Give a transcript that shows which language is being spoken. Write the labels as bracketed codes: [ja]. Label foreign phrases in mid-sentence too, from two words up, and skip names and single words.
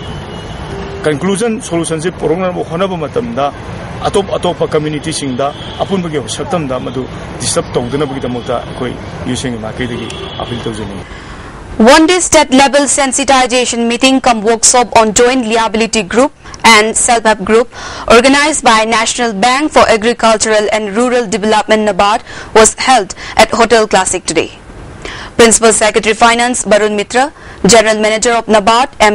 [mni] conclusion solution se porongna honaba matamda atop community singda apun bagi saktamda madu disturb tawdana bagi damota akoi UCM gi maikedi appeal tawjaning. [en] One-day state-level sensitization meeting cum workshop on joint liability group and self-help group organized by National Bank for Agricultural and Rural Development NABARD was held at Hotel Classic today. Principal Secretary Finance Barun Mitra, General Manager of NABARD M.